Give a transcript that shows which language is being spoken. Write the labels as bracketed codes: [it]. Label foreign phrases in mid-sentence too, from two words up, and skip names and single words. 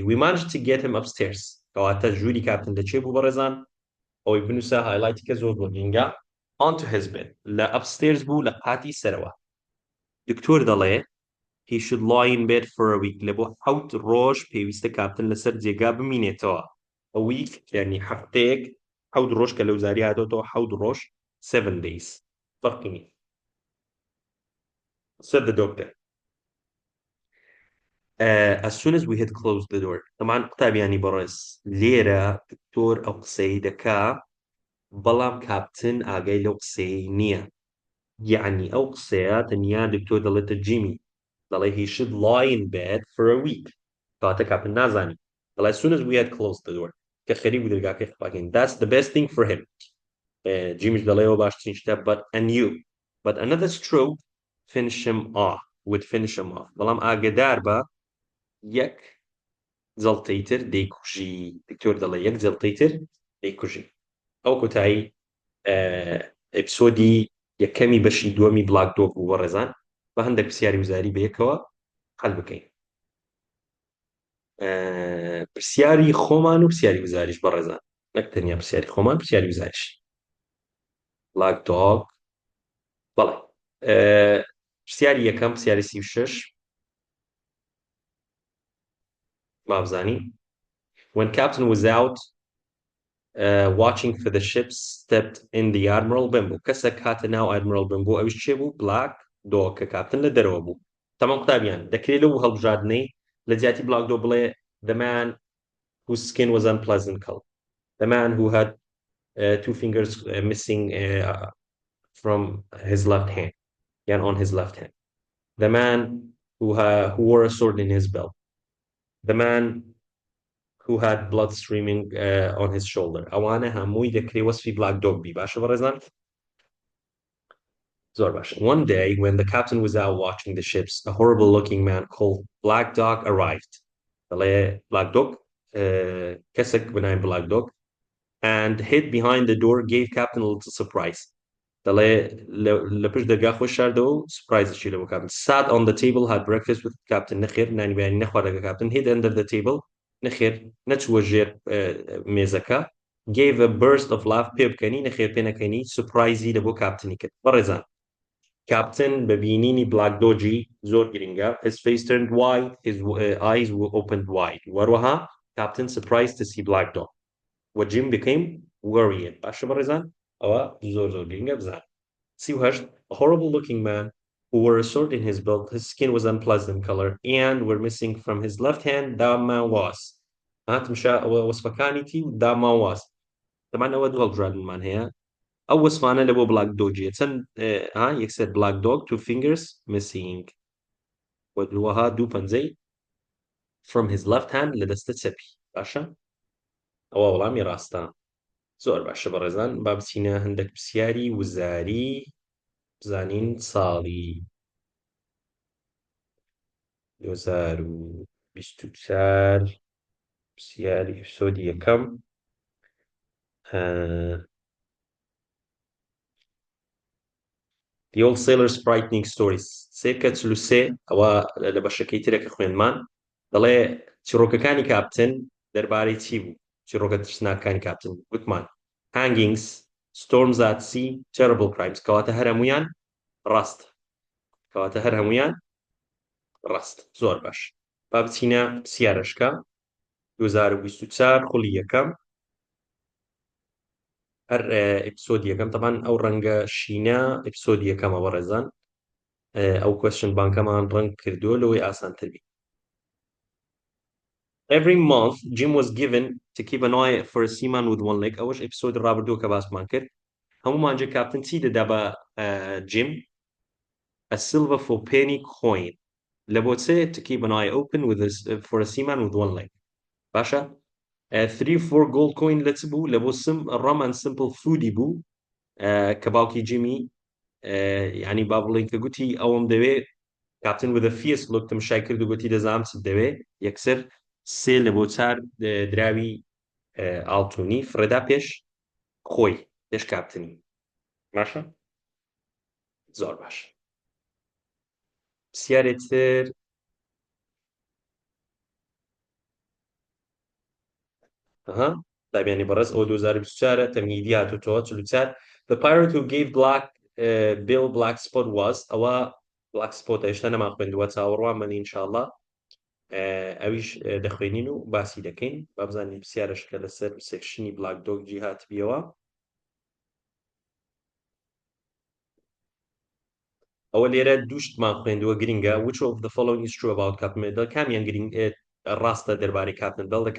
[en] We managed to get him upstairs. [ckb] کەواتە ژووری کاپتن دەچێ بوو بەڕێزان ئەوەی بنووسە هایلایتی کە زۆر بۆ گینگە [en] onto his bed [ckb] لە upstairs بوو لە قاتی سەرەوە. دکتۆر دەڵێ [en] he should lie in bed for a week [ckb] لە بۆ 7 ڕۆژ پێویستە کاپتن لەسەر جێگا بمینێتەوە. [en] a week [ckb] یعنی هەفتەیەک 7 ڕۆژ کە لەو زاری هاتۆتەوە 7 ڕۆژ [en] 7 days. [ckb] فرقی نیە. [en] said the doctor. As soon as we had closed the door. [ckb] طبعا قوتابیانی بەڕێز لێرە دکتۆر ئەو قسەی دەکا بەڵام کاپتن ئاگای لەو قسەی نییە. یعنی ئەو قسەیە تەنیا دکتۆر دەڵێتە جیمی دەڵێ [en] he should lie in bed for a week. [ckb] کەواتە کاپتن نازانی دەڵێ [en] as soon as we had closed the door [ckb] کە خەریک بوو دەرگاکەی قوپاکەین. [en] That's the best thing for him. [ckb] جیمیش دەڵێەوە باشترین شتە [en] but another stroke finish him off would finish him off. [ckb] بەڵام ئاگادار بە یەک جەڵتەی تر دەیکوژی. دکتۆر دەڵێ یەک جەڵتەی تر دەیکوژی. ئەو کۆتایی ئەپیسۆدی یەکەمی بەشی دووەمی بلاک دۆگ بوو بەڕێزان بە هەندێک پرسیاری وزاری بەیەکەوە حەل بکەین. پرسیاری خۆمان و پرسیاری وزاریش بەڕێزان نەک تەنیا پرسیاری خۆمان پرسیاری وزاریش. بلاک دۆگ بەڵێ پرسیاری یەکەم پرسیاری 36 مابزانی [en] when captain was out watching for the ships stepped in the admiral [ckb] بمبوو کەسێک هاتە ناو admiral بمبوو ئەویش چێ بوو بلاک دۆ کە کاپتن لە دەرەوە بوو. تەمام قوتابیان دەکرێت لەو هەڵبژاردنەی لە جیاتی بلاک دۆ بڵێ [en] the man whose skin was unpleasant color, the man who had 2 fingers missing from his left hand and on his left hand, the man who wore a sword in his belt, the man who had blood streaming on his shoulder. [ckb] ئەوانە هەمووی دەکرێت وەسفی بلاک دۆگ بی. باشە بەڕێزان؟ زۆر باش. [en] One day when the captain was out watching the ships a horrible looking man called Black Dog arrived. دەڵێ Black Dog [ckb] کەسێک بناوی [en] Black Dog and hid behind the door gave captain a little surprise. [ckb] دەڵێ لە پشت دەرگا خۆی شاردەوە و سورپرایزشی لە بۆ کاپتن. [en] Sat on the table had breakfast with captain [ckb] نەخێر نانی بەیانی نەخواردەکە کاپتن [en] hid under the table [ckb] نەخێر نەچووە ژێر مێزەکە [en] gave a burst of laugh [ckb] پێ بکەنی نەخێر پێ نەکەنی سورپرایزی لە بۆ کاپتنی کرد. بەڕێزان کاپتن بە بینینی بلاک دۆجی زۆر گرنگە. [en] his face turned white his eyes were opened wide. وەروەها Captain surprised to see Black Dog. What Jim became worried. [ckb] باشا بەڕێزان ئەوە زۆر گرنگە بزان. [en] سیوهەشت a horrible looking man who wore a sword in his belt. His skin was unpleasant color and were missing from his left hand. That man was. [ckb] تمشى وصفكاني تي [en] that man was. [ckb] طبعا ئەوە دووەڵ جوانمان هەیە. ئەو وەسفانە لە بۆ بلاک دۆجیە چەند یەکسەر بلاک دۆگ [en] two fingers missing [ckb] وەها دوو پەنجەی [en] from his left hand [ckb] لە دەستە چەپی باشە ئەوە وەڵامی ڕاستە زۆر باشە بەڕێزان با بچینە هەندێک پرسیاری وزاری بزانین ساڵی 2024 پرسیاری ئەپیسۆدی یەکەم The Old Sailor's Frightening Stories سێکە چلو سێ ئەوە لە بەشەکەی ترێکە خوێنمان دەڵێ چیرۆکەکانی کاپتن دەربارەی چی بوو چیرۆکە ترسناکانی کاپتن گوتمان [en] hangings storms at sea terrible crimes [ckb] کەواتە هەر هەمویان ڕاست کەواتە هەر هەمویان ڕاست زۆر باش با بچینە پرسیارەشکە 2024 خوڵی یەکەم هەر ئەپیسۆدی یەکەم تەمان ئەو ڕەنگە شینە ئەپیسۆدی یەکەمە بەڕێزان ئەو کوێشن بانکەمان ڕەنگ کردووە لەوەی ئاسانتر بی [en] Every month Jim was given to keep an eye for a seaman with one leg [ckb] ئەوەش ئەپیسۆدی ڕابردووە کە باسمان کرد هەموو مانجە کاپتن چی دەدا بە Jim [en] a silver for penny coin [ckb] لە بۆ چێ [en] to keep an eye open with for a seaman with one leg [ckb] باشە 3-4 [en] gold coin [ckb] لە چ بوو لە بۆ [en] rum and simple food [ckb] ی بوو کە باوکی جیمی یعنی با بڵێن کە گوتی ئەوم دەوێ کاپتن [en] with a fierce look [ckb] تمشای کرد و گوتی دەزانم چت دەوێ یەکسەر سێ لە بۆ چار دراوی ئاڵتوونی فرەدا پێش خۆی پێش کاپتنی باشە زۆر باش پرسیارێتر دابیانی بەڕێز ئەو 2024 تەمهیدی هاتووەتەوە 44 [en] The pirate who gave Bill Black Spot was [ckb] ئەوە Black Spot هێشتا نەمان خوێندووە چاوەڕوان بن ئینشاءالله ئەویش دەخوێنین و باسی دەکەین با بزانین پرسیارەشکە لەسەر سێکشنی بلاک دۆگجی هاتبیەوە ئەوە لێرە دووشتمان خوێندووە گرینگە [en] which of the following is true about Captain Middle [ckb] کامیان گرنگ ڕاستە دەربارەی [en] Captain Bill the